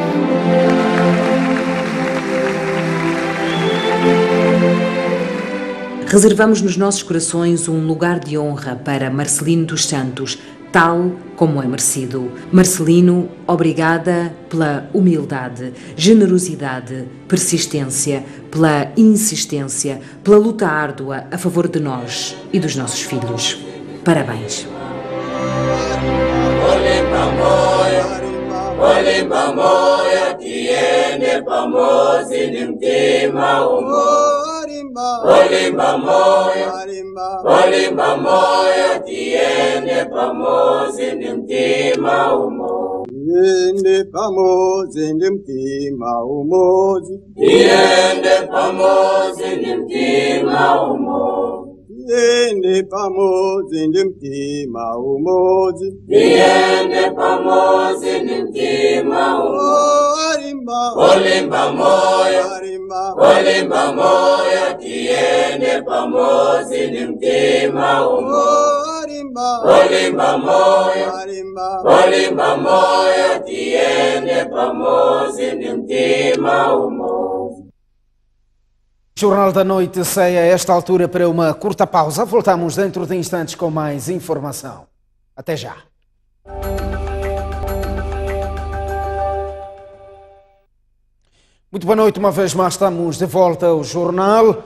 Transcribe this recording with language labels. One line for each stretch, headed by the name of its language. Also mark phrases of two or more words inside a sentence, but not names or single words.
Portuguese: Reservamos nos nossos corações um lugar de honra para Marcelino dos Santos, tal como é merecido. Marcelino, obrigada pela humildade, generosidade, persistência, pela insistência, pela luta árdua a favor de nós e dos nossos filhos. Parabéns.
Swahili: Olimba moyo tiende pamoja ni mtima umoja. Tiende pamoja ni mtima umoja. Tiende pamoja ni mtima umoja. Tiende pamoja ni mtima umoja. Tiende pamoja ni mtima umoja. Olimba moyo. Olimba moyo tiende pamoja ni mtima umoja. Olimba moyo. Olimba moyo tiende pamoja ni mtima umoja.
Portuguese: Jornal da Noite sai a esta altura para uma curta pausa. Voltamos dentro de instantes com mais informação. Até já. Muito boa noite, uma vez mais estamos de volta ao jornal.